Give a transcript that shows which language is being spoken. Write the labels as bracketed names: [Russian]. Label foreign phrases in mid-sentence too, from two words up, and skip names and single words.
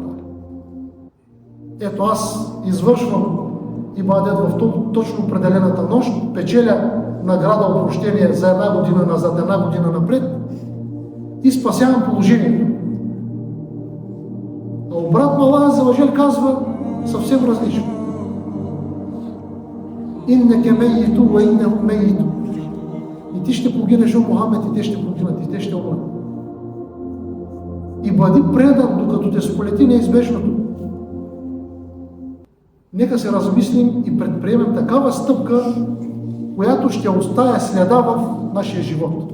[Bulgarian] Ето аз извършвам ибадет в точно определената нощ, печеля награда от прощение за една година назад, една година напред и спасявам положението. А обратно Аллах [Arabic] عز وجل [Bulgarian] казва съвсем различно. [Arabic] إنك ميت وإنهم ميتون. [Bulgarian] И ти ще погинеш, о Мухамед, и те ще погинат, и те ще умрат. И бъди предан, докато те сполети неизбежното. Нека се размислим и предприемем такава стъпка, която ще оставя следа в нашия живот.